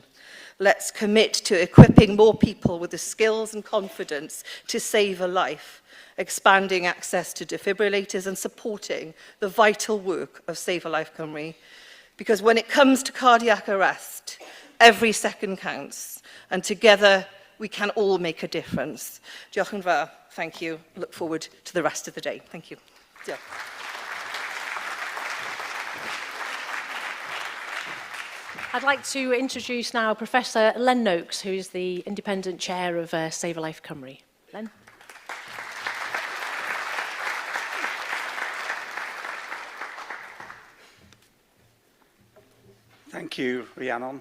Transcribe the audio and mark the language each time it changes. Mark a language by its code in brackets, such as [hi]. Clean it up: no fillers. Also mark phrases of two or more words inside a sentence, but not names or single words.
[en] Let's commit to equipping more people with the skills and confidence to save a life, expanding access to defibrillators and supporting the vital work of Save a Life Cymru. Because when it comes to cardiac arrest, every second counts, and together we can all make a difference. [cy] Diolch yn fawr. [en] Thank you. Look forward to the rest of the day. Thank you. Diolch. I'd like to introduce now Professor Len Noakes, who is the Independent Chair of Save a Life Cymru. Len. Thank you, Rhiannon.